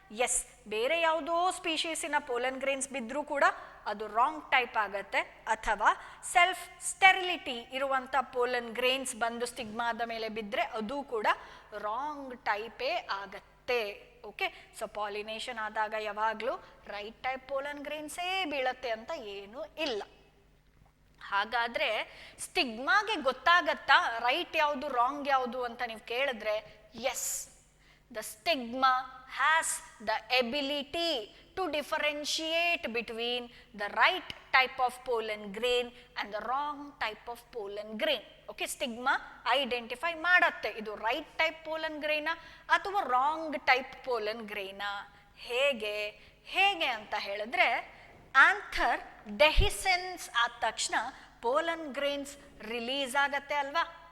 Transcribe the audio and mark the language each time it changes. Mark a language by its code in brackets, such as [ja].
[kn] S, ಬೇರೆ ಯಾವುದೋ ಸ್ಪೀಶೀಸಿನ pollen grains ಬಿದ್ದರೂ ಕೂಡ ಅದು ರಾಂಗ್ ಟೈಪ್ ಆಗತ್ತೆ, ಅಥವಾ ಸೆಲ್ಫ್ ಸ್ಟೆರಿಲಿಟಿ ಇರುವಂಥ ಪೋಲನ್ ಗ್ರೇನ್ಸ್ ಬಂದು ಸ್ಟಿಗ್ಮಾದ ಮೇಲೆ ಬಿದ್ದರೆ ಅದು ಕೂಡ ರಾಂಗ್ ಟೈಪೇ ಆಗತ್ತೆ. ಓಕೆ, ಸೊ ಪಾಲಿನೇಷನ್ ಆದಾಗ ಯಾವಾಗಲೂ ರೈಟ್ ಟೈಪ್ ಪೋಲನ್ ಗ್ರೇನ್ಸೇ ಬೀಳತ್ತೆ ಅಂತ ಏನೂ ಇಲ್ಲ. ಹಾಗಾದರೆ ಸ್ಟಿಗ್ಮಾಗೆ ಗೊತ್ತಾಗತ್ತಾ ರೈಟ್ ಯಾವುದು ರಾಂಗ್ ಯಾವುದು ಅಂತ ನೀವು ಕೇಳಿದ್ರೆ, S, [en] the stigma has the ability to differentiate between the right type of pollen grain and the wrong type of pollen grain. Okay, stigma identify [kn] ಮಾಡತ್ತೆ ಇದು ರೈಟ್ ಟೈಪ್ ಪೋಲನ್ ಗ್ರೇನಾ ಅಥವಾ ರಾಂಗ್ ಟೈಪ್ ಪೋಲನ್ ಗ್ರೇನಾ. ಹೇಗೆ ಅಂತ ಹೇಳಿದ್ರೆ, anther ಡೆಹಿಸೆನ್ಸ್ ಆದ ತಕ್ಷಣ pollen grains release ಆಗತ್ತೆ ಅಲ್ವಾ?